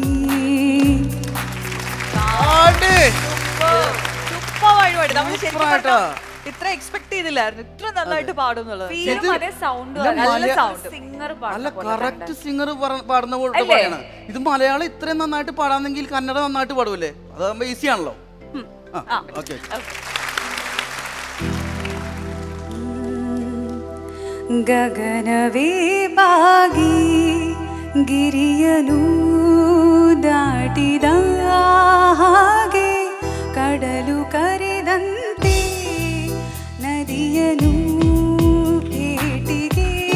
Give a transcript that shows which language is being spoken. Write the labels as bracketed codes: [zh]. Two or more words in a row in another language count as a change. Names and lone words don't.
[ml] സൂപ്പർ വഴിപാട്. നമ്മൾ ശരിക്കും പറഞ്ഞാ ഇത്ര എക്സ്പെക്ട് ചെയ്തില്ലായിരുന്നു ഇത്ര നന്നായിട്ട് പാടും എന്നുള്ളത്. അല്ല [en] correct singer [ml] പാടുന്ന പോലെ പറയണം. ഇത് മലയാളം ഇത്രയും നന്നായിട്ട് പാടാന്നെങ്കിൽ കന്നഡ നന്നായിട്ട് പാടൂലേ? അതാകുമ്പോ ഈസി ആണല്ലോ. ഓക്കെ. [kn] ಗಗನವೇ ಬಾಗಿ ಗಿರಿಯನು ದಾಟಿದ ಹಾಗೆ ಕಡಲು ಕರೆದಂತೆ ನದಿಯನು ಏಟಿಗೆ